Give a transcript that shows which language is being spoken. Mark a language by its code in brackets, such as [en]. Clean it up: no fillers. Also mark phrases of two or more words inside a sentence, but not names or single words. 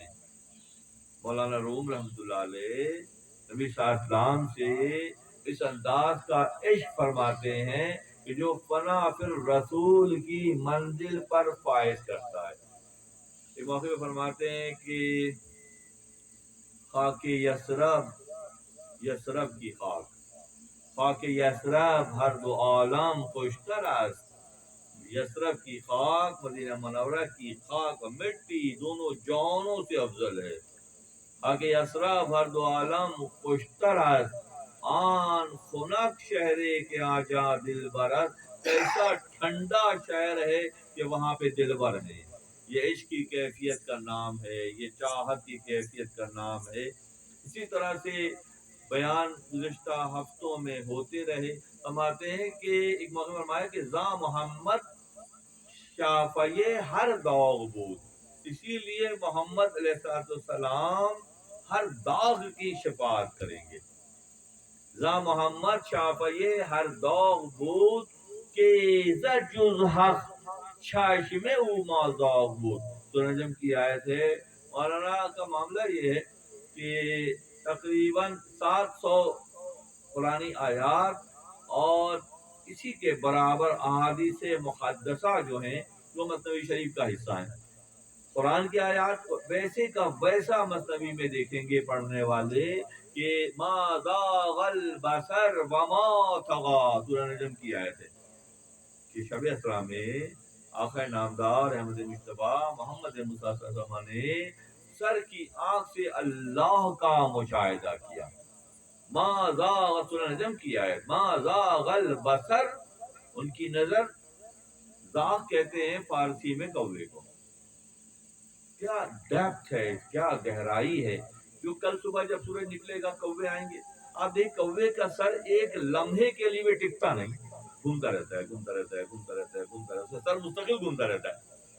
[ur] مولانا روم رحمۃ اللہ علیہ نبی صلی اللہ علیہ وسلم سے اس انداز کا عشق فرماتے ہیں کہ جو فنا فی الرسول کی منزل پر فائز کرتا ہے. ایک موقع پہ فرماتے ہیں کہ [fa] خاک یثرب کی خاک یثرب ہر دو عالم خوشتر است. [ur] یثرب کی خاک مدینہ منورہ کی خاک و مٹی دونوں جانوں سے افضل ہے. [fa] خاک یثرب ہر دو عالم خوشتر است، آن خنک شہرے کے آجا دل برد. [ur] ایسا ٹھنڈا شہر ہے کہ وہاں پہ دلبر ہے. یہ عشق کی کیفیت کا نام ہے، یہ چاہت کی کیفیت کا نام ہے. اسی طرح سے بیان گزشتہ ہفتوں میں ہوتے رہے. فرماتے ہیں کہ ایک موقع فرمایا کہ [fa] ذا محمد شافیے ہر داغ بود، [ur] اسی لیے محمد علیہ السلام ہر داغ کی شفاعت کریں گے. [fa] ذا محمد شافیے ہر داغ بود کہ ز جز حق چشم او ما داغ بود. [ur] تو نجم کی آیت ہے. مولانا کا معاملہ یہ ہے کہ تقریباً 700 قرآنی آیات اور اسی کے برابر احادیث مقدسہ جو ہیں وہ مثنوی شریف کا حصہ ہیں. قرآن کی آیات ویسے کا ویسا مثنوی میں دیکھیں گے پڑھنے والے کہ [ar] ما زاغ البصر وما طغى. [ur] سورہ نجم کی آیت ہے کہ شب اسرا میں آقا نامدار احمد مجتبیٰ محمد مصطفیٰ صلی اللہ علیہ وسلم نے سر کی آنکھ سے اللہ کا مشاہدہ کیا. [ar] ما زاغ، [ur] سورہ نجم کی آیت، [ar] ما زاغ البصر، [ur] ان کی نظر، زاغ کہتے ہیں فارسی میں کوے کو. کیا ڈیپتھ ہے، کیا گہرائی ہے. جو کل صبح جب سورج نکلے گا کوے آئیں گے. آپ دیکھ کوے کا سر ایک لمحے کے لیے بھی ٹکتا نہیں، گھومتا رہتا ہے، گھومتا رہتا ہے، گھومتا رہتا ہے، گھومتا رہتا ہے، سر مستقل گھومتا رہتا ہے.